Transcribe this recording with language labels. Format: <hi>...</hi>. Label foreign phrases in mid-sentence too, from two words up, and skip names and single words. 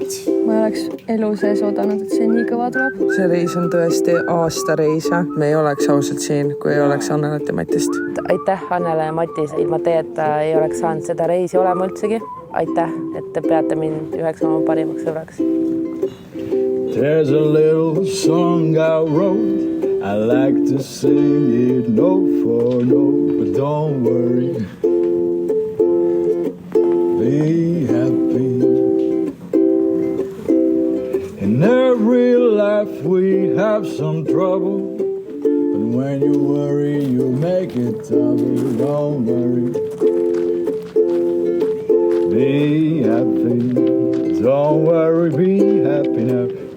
<et>Ma ei oleks elu sees oodanud, et see nii kõva tuleb. See reis on tõesti aastareis. Me ei oleks ausalt siin, kui ei oleks Annelat ja Matist. Aitäh Annela ja Matis. Ilma teeta ei oleks saanud seda reisi olema üldsegi. Aitäh, et te peate mind üheks oma parimaks sõbraks.</et> <en>There's a little song I wrote, I like to sing it note for note, but don't worry, be happy. In every life we have some trouble, but when you worry you make it double, don't worry, be happy, don't worry, be happy now.</en>